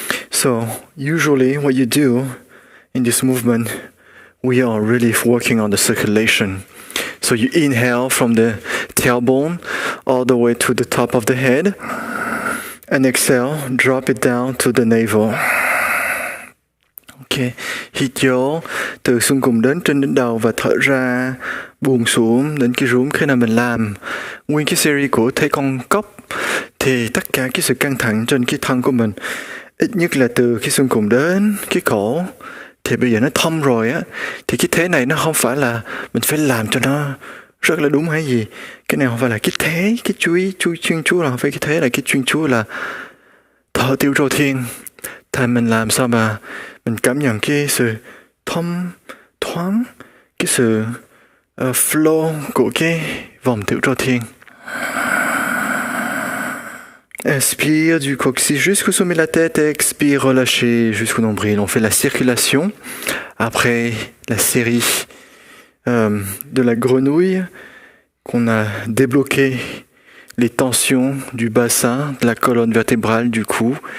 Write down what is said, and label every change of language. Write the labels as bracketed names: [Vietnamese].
[English] So usually what you do in this movement, we are really working on the circulation. So you inhale from the tailbone all the way to the top of the head, and exhale, drop it down to the navel. [Vietnamese] Ok, hít vô từ xương cùng đến trên đỉnh đầu và thở ra buông xuống đến cái rúm. Khi nào mình làm nguyên cái series của thấy con cóc thì tất cả cái sự căng thẳng trên cái thân của mình, ít nhất là từ cái xương cùng đến cái cổ, thì bây giờ nó thông rồi á, thì cái thế này nó không phải là mình phải làm cho nó rất là đúng hay gì. Cái này không phải là cái thế, cái chuyên chú là không phải cái thế, là cái chuyên chú là thở tiêu rô thiên. Thì mình làm sao mà mình cảm nhận cái sự thông thoáng, cái sự flow của cái vòng tiểu rô thiên. [French] Inspire du coccyx jusqu'au sommet de la tête et expire relâché jusqu'au nombril. On fait la circulation après la série de la grenouille qu'on a débloqué les tensions du bassin, de la colonne vertébrale, du cou.